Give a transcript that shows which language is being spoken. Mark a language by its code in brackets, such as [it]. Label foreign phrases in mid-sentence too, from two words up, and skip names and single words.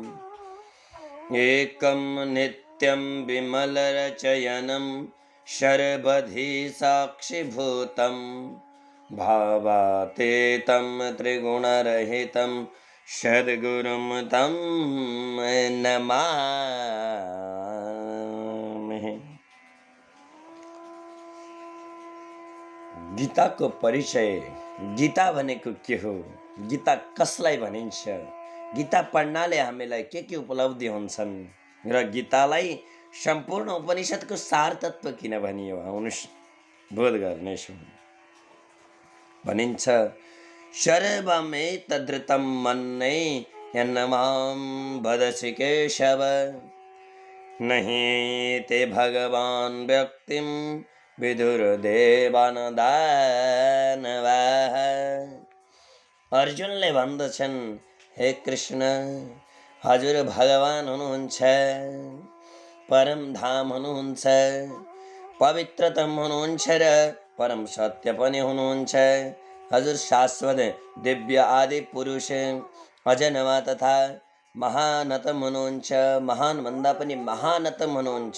[sa] एकं नित्यं विमलरचयनं शर्वधि साक्षिभूतं भावातीतं त्रिगुणरहितं सद्गुरुं तं नमामि। [ne] गीताको परिचय, गीता भनेको के हो, गीता कसलाई भनिन्छ, गीता पढ्नाले हामीलाई के उपलब्धि हुन्छन् र गीतालाई सम्पूर्ण उपनिषदको सार तत्व किन भनियो, आउनुहोस् बोध गर्नेछौँ। [sa] भनिन्छ सर्वमेतदृतं मन्ये यन्मां वदसि केशव नहि ते भगवान् व्यक्तिं विदुर्देवान् दानवाः। [ne] अर्जुनले भन्दछन्, हे कृष्ण, हजुर भगवान हुनुहुन्छ, परम धाम हुनुहुन्छ, पवित्रतम हुनुहुन्छ र परम सत्य पनि हुनुहुन्छ। हजुर शाश्वत दिव्य आदि पुरुष अजन्मा तथा महानतम हुनुहुन्छ, महान भन्दा पनि महानतम हुनुहुन्छ।